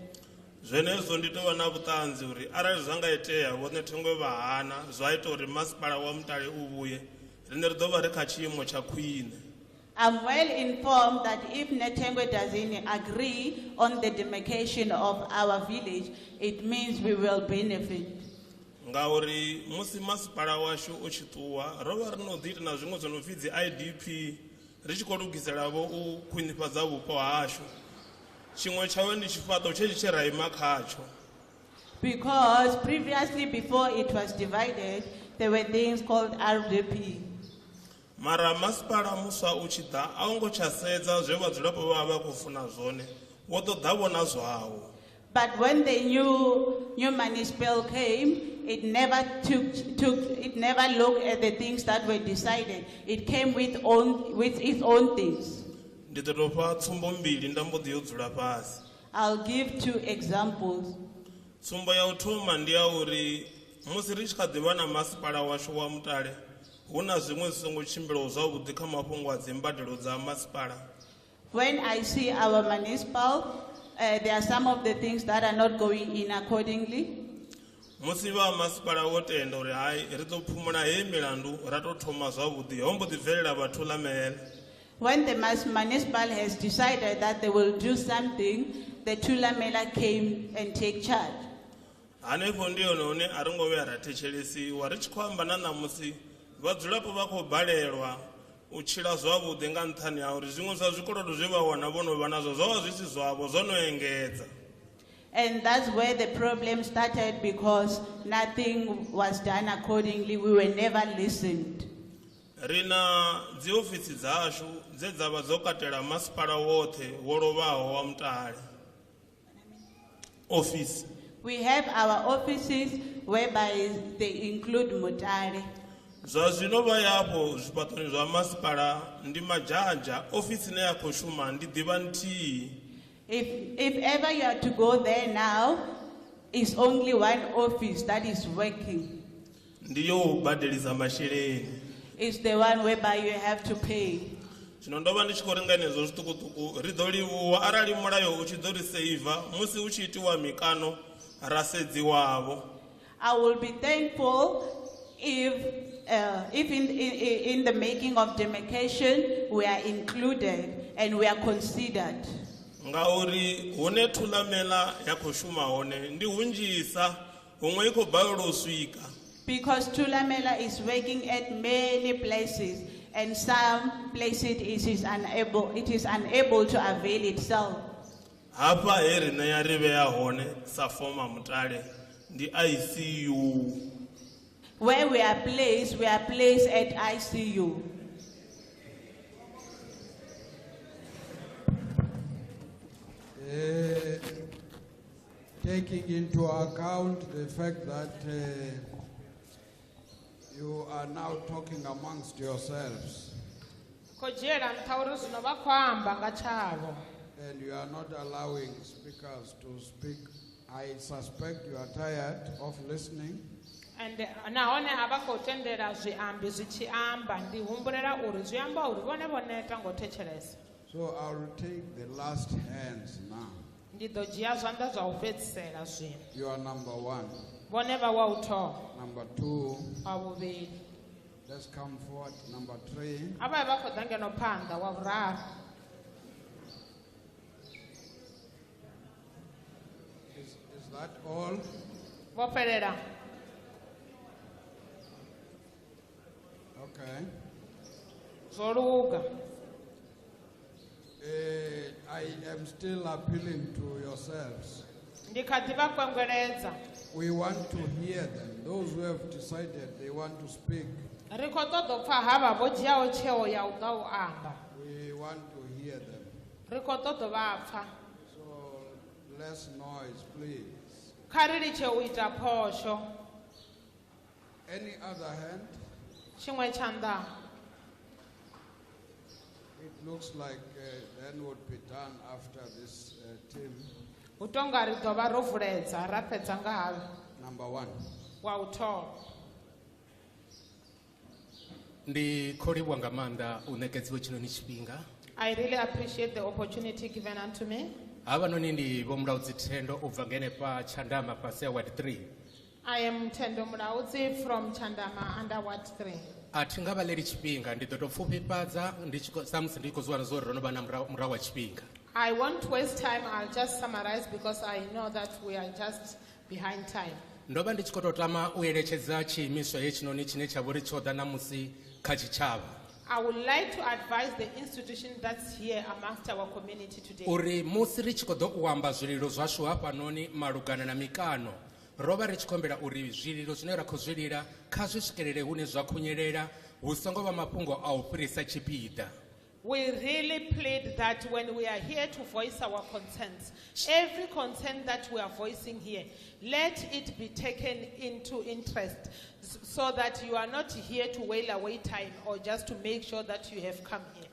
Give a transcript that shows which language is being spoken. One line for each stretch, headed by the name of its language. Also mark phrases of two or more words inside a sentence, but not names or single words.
Venda: Zwenezwo ndi tou na vhuṱanzi uri arali zwa nga itea vhone Thengwe vha hana zwa ita uri masipala wa Mutale u vhuye rine ri ḓo vha ri kha tshiimo tsha khwine.
English: I'm well informed that if Netengwe doesn't agree on the demarcation of our village, it means we will benefit.
Venda: Ngauri musi masipala washu u tshi ṱuwa ro vha ri no ḓi ita na zwiṅwe zwo no pfi dzi IDP ri tshi khou lugisela vho u khwinifhadza vhupo hashu. Tshiṅwe tshawe ndi tshifhaṱo tshe tshe ra ima khatsho.
English: Because previously, before it was divided, there were things called RDP.
Venda: Mara masipala muswa u tshi ḓa a u ngo tsha sedza zwe vhadzulapo vha vha khou funa zwone wo ḓo ḓa vhona zwawo.
English: But when the new municipal came, it never looked at the things that were decided. It came with its own things.
Venda: Ndi ḓo tou fha tsumbo mbili nda mbo ḓi yo dzula fhasi.
English: I'll give 2 examples.
Venda: Tsumbo ya u thoma ndi ya uri musi ri tshi kha ḓi vha na masipala washu wa Mutale hu na zwiṅwe zwi songo tshimbilaho zwavhuḓi kha mafhungo a dzimbadelo dza masipala.
English: When I see our municipal, there are some of the things that are not going in accordingly.
Venda: Musi vha masipala wo tenda uri hai ri ḓo phumula hei milandu ra tou thoma zwavhuḓi ho mbo ḓi bvelela vhathu Thulamela.
English: When the municipal has decided that they will do something, the Thulamela came and take charge.
Venda: Hanefho ndi hone hune a ri ngo vhuya ra thetshelesiwa ri tshi khou amba na ṋamusi vhadzulapo vha khou balelwa u tshila zwavhuḓi nga nṱhani ha uri zwiṅwe zwa zwikolodo zwe vha wana vho no vha nazwo zwo vha zwi si zwavho zwo no engedza.
English: And that's where the problem started because nothing was done accordingly. We were never listened.
Venda: Rina dzi ofisi dzashu dze dza vha dzo katela masipala woṱhe wo lovhaho wa Mutale.
English: Office. We have our offices whereby they include Mutale.
Venda: Zwa zwino vha yapo zwifhaṱoni zwa masipala ndi majanja ofisi ne ya khou shuma ndi ḓivha nthihi.
English: If ever you are to go there now, it's only one office that is working.
Venda: ndiyo u badelisa masheleni.
English: Is the one whereby you have to pay.
Venda: Zwino ndo vha ndi tshi khou renga henezwo zwiṱukuṱuku ri ḓo livhuwa arali mulayo u tshi ḓo ri seiva musi hu tshi itiwa mikano ra sedziwavho.
English: I will be thankful if in the making of demarcation we are included and we are considered.
Venda: Ngauri hune thulamela ya khou shuma hone ndi hunzhisa huṅwe i khou balelwa u swika.
English: Because Thulamela is working at many places and some places it is unable to avail itself.
Venda: Hapa he rine ya ri vhea hone sa former mutale ndi ICU.
English: Where we are placed at ICU. Taking into account the fact that you are now talking amongst yourselves and you are not allowing speakers to speak, I suspect you are tired of listening.
Venda: And nahone ava khou tendela zwiambi zwi tshi amba ndi humbulela uri zwi amba uri vhone vho neta ngo thetshelesa.
English: So I will take the last hands now.
Venda: Ndi ḓo dzhia zwanḓa zwa u fhedzisela zwino.
English: You are number 1.
Venda: Vhone vha wa u thoma.
English: Number 2.
Venda: Wa vhuvhili.
English: Let's come forward. Number 3.
Venda: Ava vha khou ḓa ngeno phanḓa wa vhuraru.
English: Is that all?
Venda: Vho fhelela.
English: Okay.
Venda: Zwo luga.
English: I am still appealing to yourselves.
Venda: Ndi kha ḓi vha kwengweledza.
English: We want to hear them. Those who have decided they want to speak.
Venda: Ri khou ṱoḓa u pfa havha vho dzhiaho tsheo ya u ḓa u amba.
English: We want to hear them.
Venda: Ri khou ṱoḓa u vha pfa.
English: So less noise, please.
Venda: Kha ri litshe u ita phosho.
English: Any other hand?
Venda: Tshiṅwe tshanḓa.
English: It looks like then would be done after this team.
Venda: U tonga ri ḓo vha ro vuledza ra fhedza nga havho.
English: Number 1.
Venda: Wa u thoma. Ndi kholiwa nga maanḓa u ṋekedziwe tshinoni tshifhinga.
English: I really appreciate the opportunity given unto me.
Venda: Havhanoni ndi vho mulaudzi Thendo u bva ngene pa Chandama fhasi ya Ward 3.
English: I am Thendo Mulaudzi from Chandama under Ward 3.
Venda: Athi nga vhaleri tshifhinga ndi ḓo tou pfufhifhadza sa musi ndi khou zwi wana zwo ri ro no vha na murahu wa tshifhinga.
English: I won't waste time, I'll just summarize because I know that we are just behind time.
Venda: Ndo vha ndi tshi khou tou tama u eletshedza tshiimiswa hetshinoni tshine tsha vha uri tsho ḓa namusi kha tshitshavha.
English: I would like to advise the institution that's here amongst our community today.
Venda: Uri musi ri tshi khou ḓo u amba zwililo zwashu hafhanoni malugana na mikano, ro vha ri tshi khou humbela uri zwililo zwine ra khou zwi lila kha zwi swikelele hune zwa khunyelela hu songo vha mafhungo a u fhirisa tshipiḓa.
English: We really plead that when we are here to voice our concerns, every concern that we are voicing here, let it be taken into interest so that you are not here to wail away time or just to make sure that you have come here.